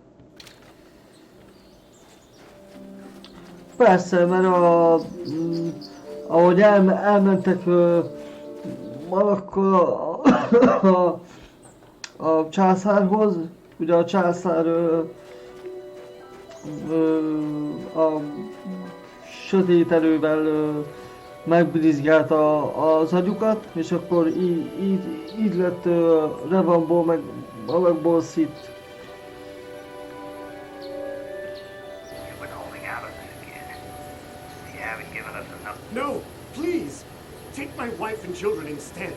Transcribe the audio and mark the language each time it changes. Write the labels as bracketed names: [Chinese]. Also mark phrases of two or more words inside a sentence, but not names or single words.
[Hungarian] Persze, mert ahogy elmentek valakkor a császárhoz, ugye a császár a sötét erővel megbrizgálta az agyukat, és akkor így lett Revanból meg alakból Sith. [English] No, please! Take my wife and children instead.